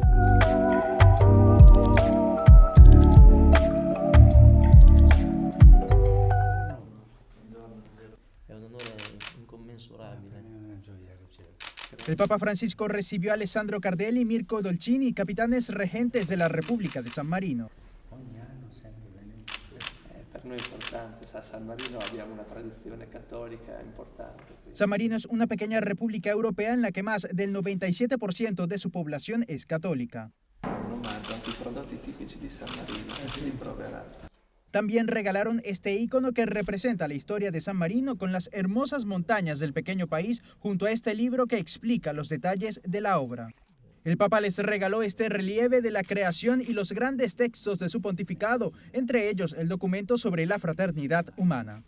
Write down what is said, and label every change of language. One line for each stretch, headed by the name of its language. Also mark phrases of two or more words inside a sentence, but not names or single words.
Spanish: El Papa Francisco recibió a Alessandro Cardelli y Mirko Dolcini, capitanes regentes de la República de San Marino.
Italian: Per noi è importante, a San Marino abbiamo una tradizione cattolica importante.
Spanish: San Marino es una pequeña república europea en la que más del 97% de su población es católica.
Italian: Non mancano i prodotti tipici di San Marino, li proverà.
Spanish: También regalaron este ícono que representa la historia de San Marino con las hermosas montañas del pequeño país junto a este libro que explica los detalles de la obra. El Papa les regaló este relieve de la creación y los grandes textos de su pontificado, entre ellos el documento sobre la fraternidad humana.